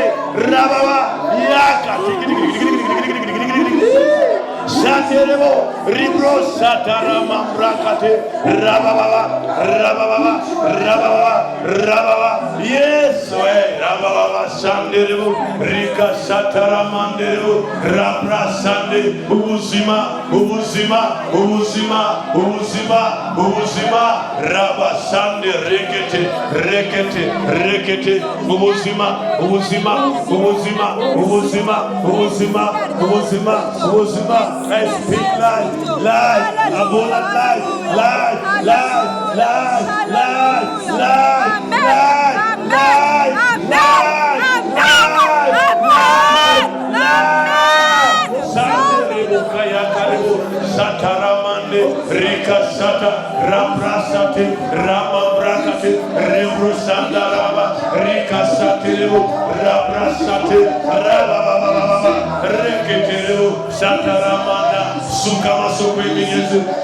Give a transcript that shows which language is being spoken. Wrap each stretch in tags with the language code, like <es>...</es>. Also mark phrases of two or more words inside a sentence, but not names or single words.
<rn>Rababa Yaka. Shaterebo. Ribro Satarama Brakate. Rababa. Yes, Rababa Sanderebo. Rika Sataramanderebo. Rabra Sande. Ubuzima. Raba Sande Rekete. Ubuzima.</rn> <en>I speak life, abundant life. Sataramande, Rika Sata, Rambrasate, Ramabrakate, Rebrusandaraba, Rika Satiro, Rabrasate, Rababa, Reketero, Sataramanda, Sukama Sokwimiyezu,</en>